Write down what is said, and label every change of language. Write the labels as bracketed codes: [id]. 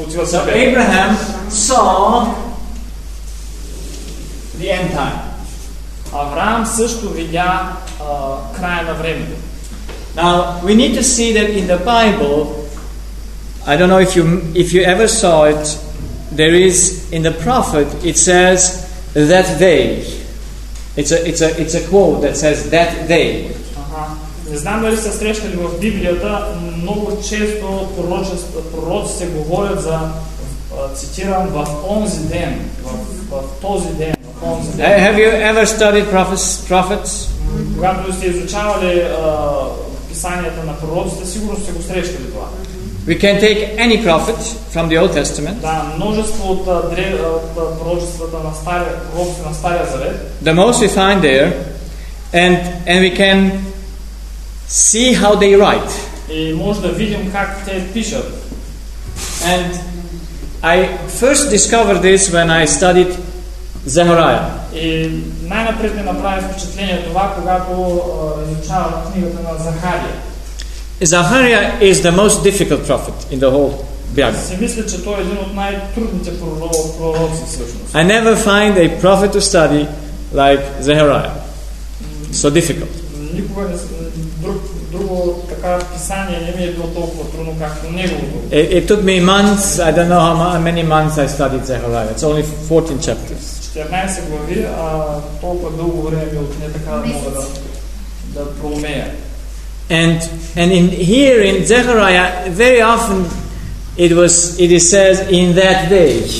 [en] So Abraham saw the end time. [bg] Авраам също видя края на времето. [en] Now we need to see that in the Bible. I don't know if you ever saw it. There is in the prophet. It says that day. It's a quote that says that day. [bg] Не знам дали се срещали в Библията, много често пророците говорят за, цитирам, в онзи ден, в този ден, в онзи ден. [en] Have you ever studied prophets? [bg] Когато сте изучавали писанията на пророците, сигурно сте го срещали това. [en] We can take any prophet from the Old Testament. [bg] Да, множество от пророчествата на Стария Завет. [en] The most we find there, and we can see how they write. [bg] И може да видим как те пишат. [en] And I first discovered this when I studied Zechariah. [bg] И най-напред ми направи впечатление това, когато изучавам книгата на Захария. [en] Zechariah is the most difficult prophet in the whole Bible. [bg] Се мисля, че той е един от най-трудните пророци всъщност. [en] I never find a prophet to study like Zechariah. So difficult. [bg] Никога не съм друго така писание не ми е било толкова трудно както неговото. [en] It took me months, I don't know how many months I studied Zechariah. It's only 14 chapters. [bg] 14 глави, а толкова дълго време ми отне така да мога да проумея. [en] And in here in Zechariah, very often it says in that day.